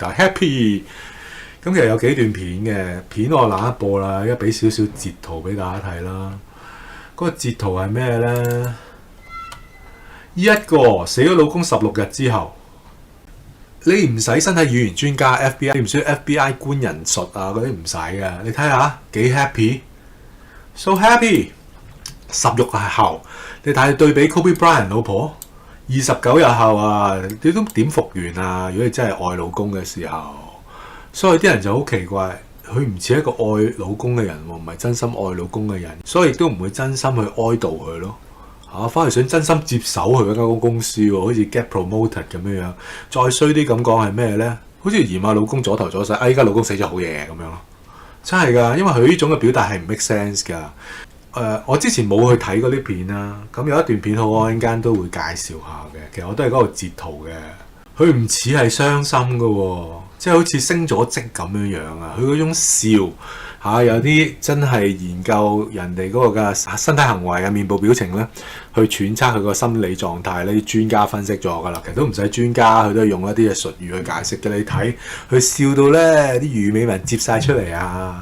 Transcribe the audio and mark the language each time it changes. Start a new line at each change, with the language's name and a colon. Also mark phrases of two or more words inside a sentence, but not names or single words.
Cantonese: 但係 Happy 咁其實有幾段片嘅片我懶得播啦，而家俾少少截圖俾大家睇啦。嗰個截圖係咩咧？一個死咗老公16日之後。你唔使身體語言專家 FBI， 你唔需要 FBI 官人術啊嗰啲唔使嘅，你睇下幾 happy，
English: so happy。
Cantonese: 10日後，你睇對比 Kobe Bryant 老婆29日後啊，你都點復原啊？如果你真係愛老公嘅時候，所以啲人就好奇怪，佢唔似一個愛老公嘅人喎，唔係真心愛老公嘅人，所以亦都唔會真心去哀悼佢咯。反而想真心接手佢嗰間公司喎，好似
English: get promoted
Cantonese: 咁樣樣。再衰啲咁講係咩咧？好似嫌下老公左頭左勢，依家老公死咗好嘢咁樣咯。真係㗎，因為佢呢種嘅表達係唔
English: make sense
Cantonese: 㗎。我之前冇去睇嗰啲片啦，咁有一段片好，我陣間都會介紹下嘅。其實我都係嗰度截圖嘅。佢唔似係傷心㗎喎，即係好似升咗職咁樣樣啊！佢嗰種笑， 有啲真係研究人哋嗰個嘅身體行為啊、面部表情咧，去揣測佢個心理狀態呢啲專家分析咗㗎啦。其實都唔使專家，佢都係用一啲嘅術語去解釋嘅。你睇佢笑到咧，啲魚尾紋接晒出嚟啊！